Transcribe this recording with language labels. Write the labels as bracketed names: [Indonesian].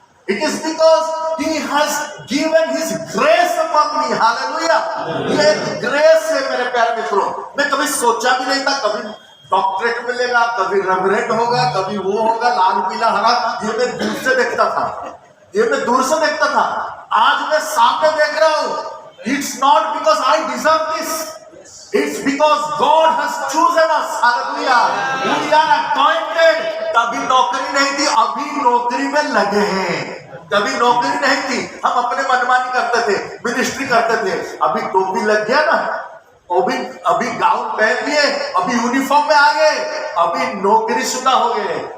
[English] It is because He has given His grace upon me. Hallelujah. [Hindi] ये grace है मेरे प्यारे मित्रों. मैं कभी सोचा भी नहीं था कभी डॉक्टरेट मिलेगा, कभी रेवरेंट होगा, कभी वो होगा, लाल पीला हरा. ये मैं दूर से देखता था. आज मैं सामने देख रहा हूँ. [English] It's not because I deserve this. It's because God has chosen us. Hallelujah. We are appointed. [Hindi] तभी नौकरी नहीं थी, अभी नौकरी में लगे हैं. कभी नौकरी नहीं थी, हम अपने मनमानी करते थे, मिनिस्ट्री करते थे. अभी टोपी लग गया ना, अभी गाउन पहन लिए, अभी यूनिफॉर्म में आ गए, अभी नौकरी शुदा हो गए.